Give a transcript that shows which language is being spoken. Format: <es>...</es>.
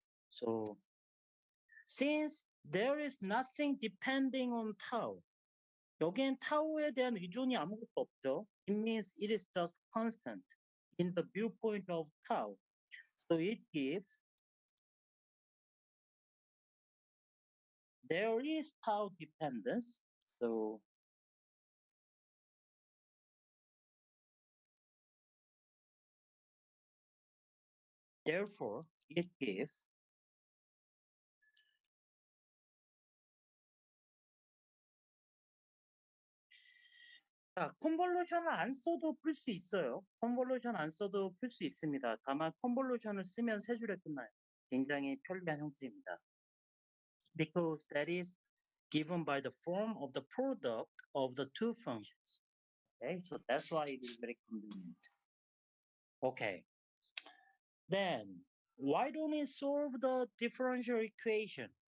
<en>So since there is nothing depending on tau,</en> <ko>여기엔 타우에 대한 의존이 아무것도 없죠.</ko> <en>It means it is just constant in the viewpoint of tau. So it gives there is tau dependence. So therefore it gives</en> <ko>자, 컨볼루션을 안 써도 풀 수 있어요. 컨볼루션 안 써도 풀 수 있습니다. 다만 컨볼루션을 쓰면 세 줄에 끝나요. 굉장히 편리한 형태입니다.</ko> <en>Because that is given by the form of the product of the 2 functions. Okay, so that's why it is very convenient. Okay. Then, why don't we solve the differential equation?</en>